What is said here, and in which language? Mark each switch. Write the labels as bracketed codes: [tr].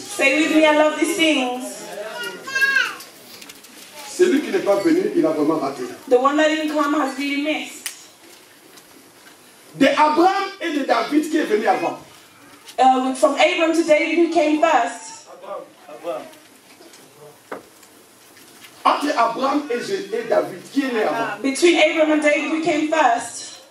[en] Say with me, I love these things. [fr] Celui qui n'est pas venu, il a vraiment raté. [en] The one that didn't come has really missed. [fr] De Abraham et de David qui est venu avant. [en] From Abram to David, who came first? [fr] Entre Abraham et David, qui est né avant? [en] Between Abram and David, who came first?